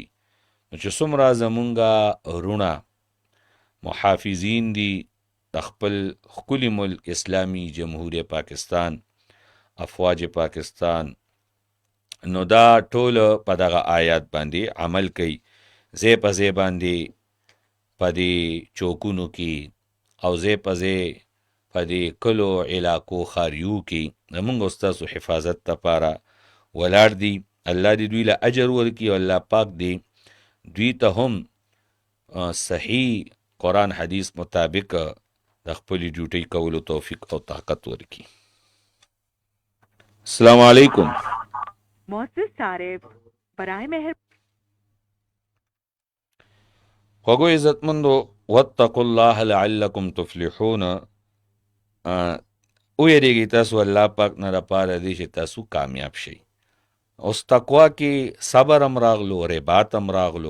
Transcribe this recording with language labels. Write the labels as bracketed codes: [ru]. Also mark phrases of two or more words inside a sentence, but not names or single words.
[ps] نو چې څومره زمونږ وروڼه محافظین دي د خپل ښکلي ملک اسلامي جمهوریه پاکستان، افواج پاکستان، نو دا ټول په دغه آیات باندې عمل کوي، ځای په ځای باندې په دې چوکونو کې او ځای په ځای په دې کلو علاقو خاریو کې زمونږ او ستاسو حفاظت دپاره ولاړ دي. الله دې دوی له اجر ورکړي او الله پاک دې دوی ته هم صحیح قرآن حدیث مطابق د خپلې ډیوټۍ کولو توفیق او طاقت ورکړي. [ar] السلام علیکم. [ur] معزز صارف برائے مہر [ps] خوږو عزتمندو، [ar] واتقوا الله لعلکم تفلحون، [ps] ویریږئ تاسو الله پاک نه دپاره دې چې تاسو کامیاب شئ. اوس تقوا کې صبر هم راغلو، رباط هم راغلو.